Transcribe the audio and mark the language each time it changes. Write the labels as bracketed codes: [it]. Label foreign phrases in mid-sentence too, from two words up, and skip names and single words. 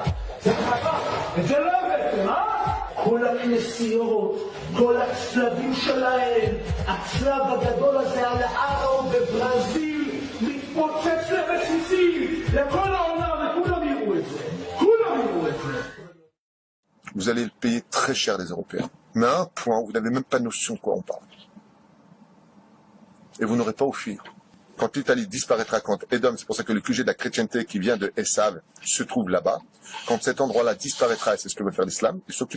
[he] זה חכה, וזה לא הבאתם, כל הכנסיות, כל הצלבים שלהם, הצלב הגדול הזה על הארו בברזיל, מתפוצץ לרסיסים, לכל העולם, וכולם יראו את זה. כולם יראו את זה. [fr] Vous allez le payer très cher, les Européens. Mais à un point où vous n'avez même pas notion de quoi on parle. Et vous n'aurez pas à fuir. Quand l'Italie disparaîtra, quand Edom, c'est pour ça que le QG de la chrétienté qui vient de Esav se trouve là-bas, quand cet endroit-là disparaîtra, et c'est ce que veut faire l'islam, il s'occupe.